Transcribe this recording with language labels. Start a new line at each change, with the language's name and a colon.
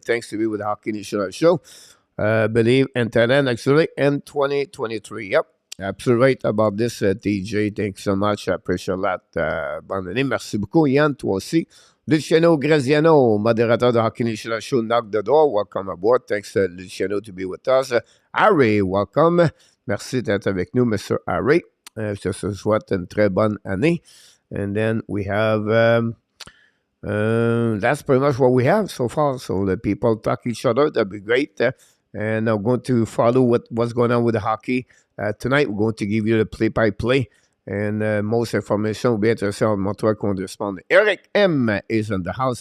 English: Thanks to be with the Hockey National Show. Believe in talent, actually, in 2023. Yep. Absolutely right about this, TJ. Thanks so much. I appreciate that.
French: Bonne année. Merci beaucoup, Yann. Toi aussi. Luciano Graziano, modérateur de Hockey National Show,
English: knock the door. Welcome aboard. Thanks, Luciano, to be with us. Harry, welcome.
French: Merci d'être avec nous, Mr. Harry. Je te souhaite une très bonne année.
English: And then we have, that's pretty much what we have so far. So the people talk each other. That'd be great. And I'm going to follow what's going on with the hockey. Tonight, we're going to give you the play-by-play. And most information will be interesting on Montreal correspondent. Eric M. is in the house.